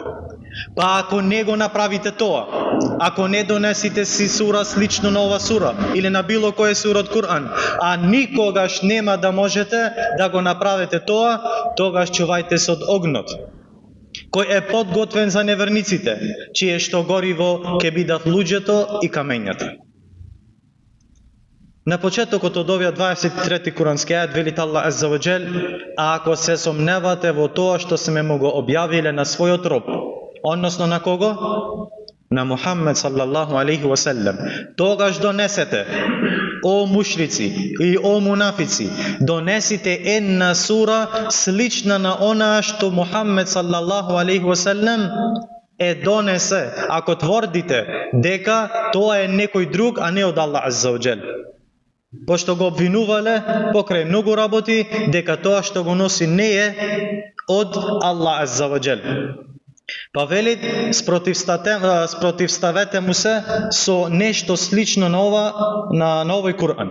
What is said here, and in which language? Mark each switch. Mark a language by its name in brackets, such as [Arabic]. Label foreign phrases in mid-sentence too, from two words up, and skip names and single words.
[Macedonian] Па ако не го направите тоа, ако не донесите си сура слично на ова сура или на било кој сура од Куран, а никогаш нема да можете да го направите тоа, тогаш чувајте се од огнот, кој е подготвен за неверниците, чие што гориво ќе бидат луѓето и камењата. На почетокот од овие 23 курански ајет вели Аллах [Arabic] عز وجل: [Macedonian] а ако се сомневате во тоа што сме му го објавиле на својот роб, односно на кого? На Мухаммед [Arabic] صلى الله عليه وسلم, [Macedonian] тогаш донесете, о мушрици и о мунафици, донесите една сура слична на онаа што Мухаммед [Arabic] صلى الله عليه وسلم [Macedonian] е донесе, ако тврдите дека тоа е некој друг, а не од Аллах [Arabic] عز وجل. [Macedonian] Пошто го обвинувале покрај многу работи дека тоа што го носи не е од Аллах [Arabic] عز وجل. [Macedonian] Па вели, спротивставете му се со нешто слично на овој Куран.